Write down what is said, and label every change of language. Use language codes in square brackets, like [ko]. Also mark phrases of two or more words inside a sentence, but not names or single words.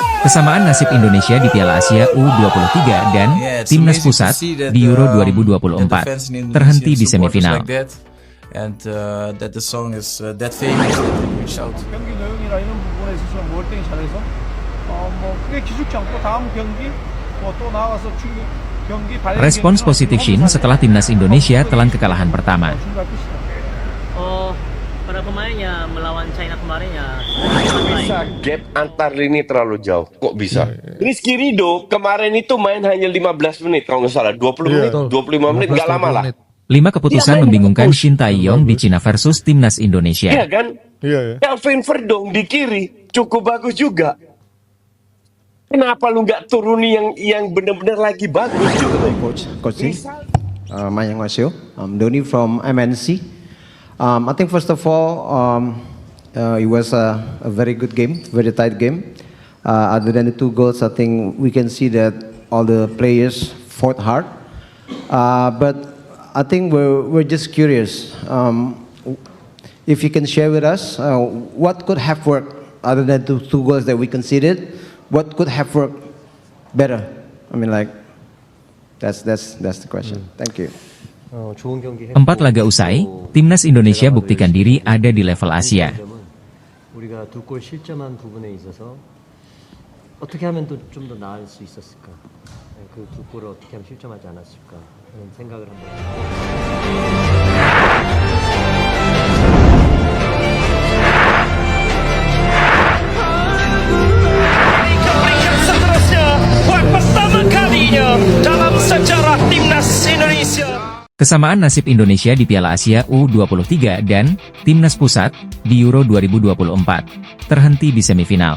[id] Kesamaan nasib Indonesia di Piala Asia U23 dan Timnas Pusat di Euro 2024 terhenti di semifinal. [en] And that the song is that famous that we reached out. [ko] 경기 내용이나 이런 부분에 있어서 월등히 잘해서 크게 기죽지 않고 다음 경기 또 나가서 중국 경기 발령. [id] Respons positif Shin setelah timnas Indonesia telan kekalahan pertama. Para pemainnya melawan China kemarin ya Bisa gap antar lini terlalu jauh. Kok bisa? Rizky Ridho kemarin itu main hanya 15 menit kalau nggak salah, 20 menit, 25 menit nggak lama lah. 5 keputusan membingungkan Shin Tae-yong di Cina versus timnas Indonesia. Iya kan? Kelvin Verdong di kiri cukup bagus juga. Kenapa lu nggak turuni yang benar-benar lagi bagus gitu? [en] Coach Mayang Wasio, Doni from MNC. I think first of all, it was a very good game, very tight game. Other than the 2 goals, I think we can see that all the players fought hard. But I think we're just curious. If you can share with us what could have worked other than the 2 goals that we conceded, what could have worked better? I mean, like that's the question. Thank you. [id] 4 laga usai, timnas Indonesia buktikan diri ada di level Asia. [ko] 우리가 2골 실점한 부분에 있어서 어떻게 하면 또 좀 더 나을 수 있었을까? 그 2골을 어떻게 하면 실점하지 않았을까? 하는 생각을 한번. [id] Seterusnya, buat pertama kalinya dalam sejarah timnas Indonesia. Kesamaan nasib Indonesia di Piala Asia U23 dan Timnas Pusat di Euro 2024 terhenti di semifinal.